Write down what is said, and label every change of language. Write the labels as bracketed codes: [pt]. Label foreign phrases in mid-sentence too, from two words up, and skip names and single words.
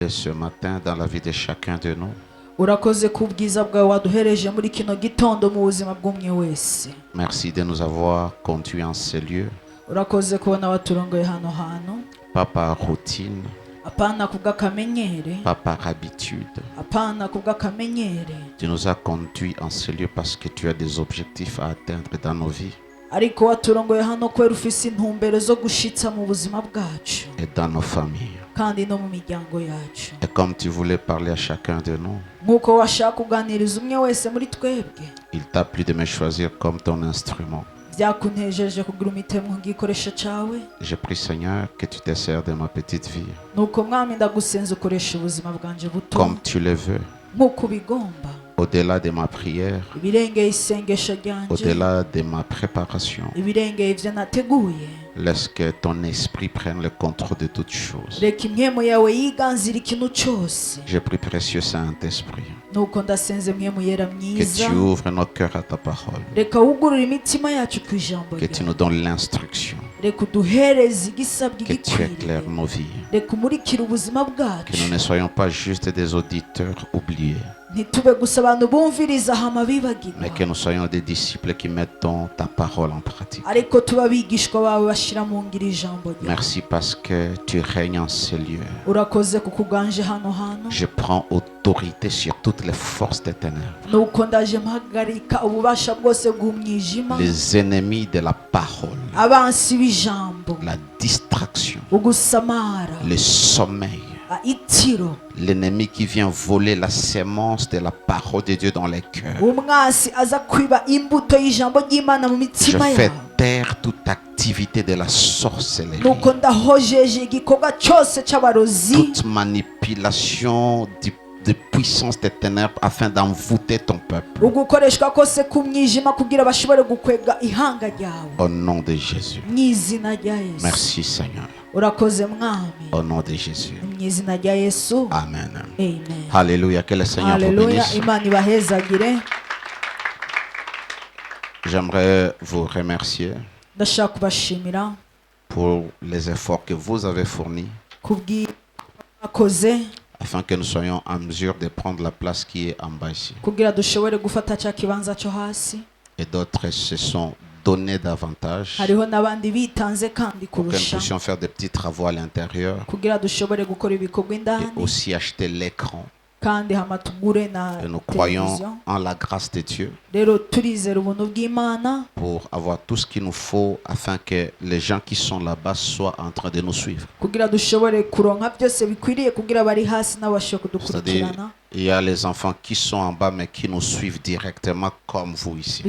[fr] ce matin dans la vie de chacun de nous. [rn] urakoze ku bwiza bwawe waduhereje muri kino gitondo mu buzima bw'umwe wese. [fr] Merci de nous avoir conduits en ces lieux. [rn] urakoze kubona waturongoye hano hantu, [fr] Pas par routine, [rn] apana kubw'akamenyere, [fr] pas par habitude. [rn] apana kubw'akamenyere, [fr] Tu nous as conduits en ces lieux parce que tu as des objectifs à atteindre dans nos vies [rn] ariko waturongoye hano kubera ufise intumbero zo gushitsa mu buzima bwacu [fr] et dans nos familles. [rn] kandi no mu miryango yacu. [fr] Et comme tu voulais parler à chacun de nous, [rn] nk'uko washaka kuganiriza umwe wese muri twebwe, [fr] il t'a plu de me choisir comme ton instrument. [rn] byakuntejeje kugira umutemu nk'igikoresho cawe. [fr] Je prie Seigneur que tu te sers de ma petite vie [rn] nuko mwami ndagusenza ukoresha ubuzima bwanje buto [fr] comme tu le veux, [rn] nk'uko ubigomba, [fr] au-delà de ma prière, [rn] ibirengeye isengesho ryanje, [fr] au-delà de ma préparation. [rn] ibirengeye ivyo nateguye. [fr] Laisse que ton esprit prenne le contrôle de toutes choses. [rn] reka impwemu yawe yiganzira ikintu cose. [fr] Je prie précieux Saint-Esprit [rn] nuko ndasenze impwemu yera [fr] que [rn] myiza, [fr] tu ouvres nos cœurs à ta parole, [rn] reka wugurure imitima yacu ku ijambo [fr] que tu [rn] ryawe, [fr] nous donnes l'instruction, [rn] reka uduhereze igisabwa [fr] que tu éclaires [rn] igikwiriye, [fr] nos vies, [rn] reka umurikire ubuzima [fr] que [rn] bwacu, [fr] nous ne soyons pas juste des auditeurs oubliés, [rn] ntitube gusa abantu bumviriza hama bibagirwa, [fr] mais que nous soyons des disciples qui mettons ta parole en pratique. [rn] ariko tuba abigishwa bawe bashira mu ngiro ijambo ryawe. [fr] Merci parce que tu règnes en ces lieux. [rn] urakoze kuko uganje hano hantu, [fr] Je prends autorité sur toutes les forces des ténèbres, [rn] nuko ndaje mpagarika ububasha bwose bw'umwijima, [fr] les ennemis de la parole, [rn] abansi b'ijambo, [fr] la distraction, [rn] ugusamara, [fr] le sommeil, [rn] itiro, [fr] l'ennemi qui vient voler la sémence de la parole de Dieu dans les cœurs. [rn] umwasi aza kwiba imbuto y'ijambo ry'Imana mu [fr] Je [rn] mitima [fr] fais [rn] yawe. [fr] taire toute activité de la sorcellerie, [rn] nuko ndahojeje igikorwa cyose c'abarozi, [fr] toute manipulation de puissance des ténèbres afin d'envoûter ton peuple. [rn] ugukoreshwa kose k'umwijima kugira bashobore gukwega ihanga ryawe, [fr] Au nom de Jésus. [rn] mu izina rya Yesu. [fr] Merci Seigneur. [rn] urakoze mwami, [fr] Au nom de Jésus. [rn] mu izina rya Yesu. [fr] Amen. [rn] Amen. [fr] Alléluia. Que le Seigneur vous [rn] Haleluya, [fr] bénisse. [rn] Imana ibahezagire. [fr] J'aimerais vous remercier [rn] ndashaka kubashimira [fr] pour les efforts que vous avez fournis [rn] kubw'akoze [fr] afin que nous soyons en mesure de prendre la place qui est en bas ici. [rn] kugira dushobore gufata cya kibanza cyo hasi. [fr] Et d'autres se sont donnés davantage [rn] hariho n'abandi bitanze kandi [fr] pour que nous [rn] kurusha [fr] puissions faire des petits travaux à l'intérieur [rn] kugira dushobore gukora ibikorwa [fr] et [rn] indani, [fr] aussi acheter l'écran. [rn] kandi hama tugure na [fr] Et nous croyons [rn] televiziyo. [fr] en la grâce de Dieu [rn] rero turizera ubuntu bw'Imana [fr] pour avoir tout ce qu'il nous faut afin que les gens qui sont là-bas soient en train de nous suivre. [rn] kugira dushobore kuronka byose bikwiriye kugira bari hasi n'abashobora [fr] C'est-à-dire, [rn] kudukurikirana. [fr] il y a les enfants qui sont en bas mais qui nous suivent directement comme vous ici.